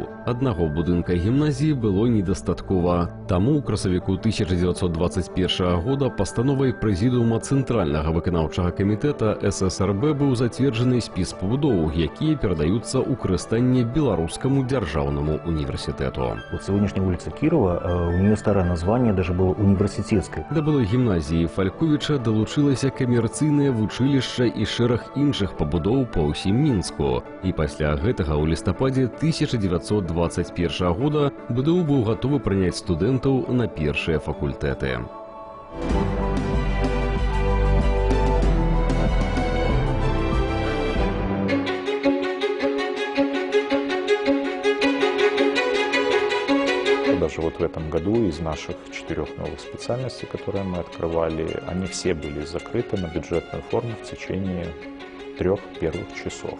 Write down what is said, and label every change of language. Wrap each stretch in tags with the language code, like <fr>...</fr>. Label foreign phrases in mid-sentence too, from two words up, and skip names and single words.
<be>Аднаго будынка гімназіі было недастаткова. Таму ў красавіку 1921 года пастановай прэзідыума Цэнтральнага выканаўчага камітэта ССРБ быў зацверджаны спіс пабудоў, якія перадаюцца ў карыстанне Беларускаму дзяржаўнаму універсітэту.</be> <ru>Вот сегодняшняя улица Кирова, у нее старое название даже было университетской.</ru> <be>Да былой гімназіі Фальковіча далучылася камерцыйнае вучылішча і шэраг іншых пабудоў па ўсім Мінску. І пасля гэтага ў лістападзе 1921 года БДУ быў гатовы прыняць студэнтаў на першыя факультэты.</be> <ru>Даже вот в этом году из наших 4 новых специальностей, которые мы открывали, они все были закрыты на бюджетную форму в течение 3 первых часов.</ru>